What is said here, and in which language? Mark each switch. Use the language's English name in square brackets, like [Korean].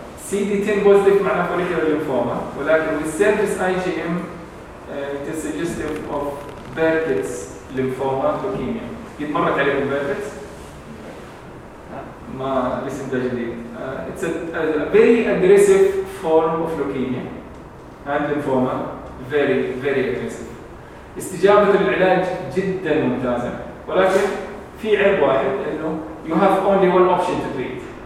[Arabic] CD10 بوزيتيف معناه فوليكيولار لينفوما ولكن السيرفيس IgM [English] it is suggestive of [Arabic] Burkitt's لينفوما توكيميا. قد مرت عليكم بيركتس ما الاسم ده جديد. [English] It's a very aggressive form of leukemia and lymphoma. Very very aggressive. [Arabic] استجابة للعلاج جدا ممتازة ولكن في عيب واحد انه [English] you have only one option to treat.